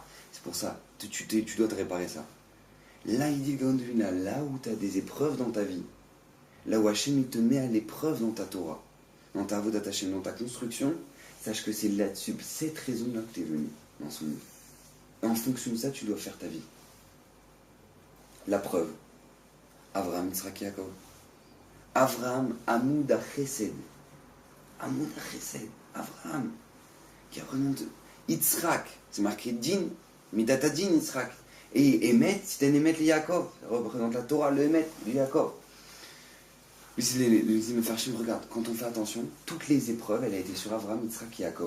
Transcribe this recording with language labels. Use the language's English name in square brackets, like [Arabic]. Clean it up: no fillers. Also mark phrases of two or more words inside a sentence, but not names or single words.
[French] C'est pour ça, tu dois te réparer ça. Là, il dit là où tu as des épreuves dans ta vie, là où Hachem il te met à l'épreuve dans ta Torah, dans ta [Hebrew] עבודת השם, [French] dans ta construction, sache que c'est là-dessus, cette raison-là que tu es venu dans ce monde. Et en fonction de ça, tu dois faire ta vie. La preuve, Avraham, Yitzhak, Yaakov. [Hebrew] Avraham, עמוד החסד. עמוד החסד, Avraham, [French] qui représente Yitzhak, c'est marqué Din, [Hebrew] מידת דין, [French] Yitzhak. Et Emet, c'est un [Hebrew] אמת ליעקב, [French] ça représente la Torah, le Emet, le Yaakov. Les Mefarshim, regarde, quand on fait attention, toutes les épreuves, elle a été sur Avraham, Yitzhak, Yaakov.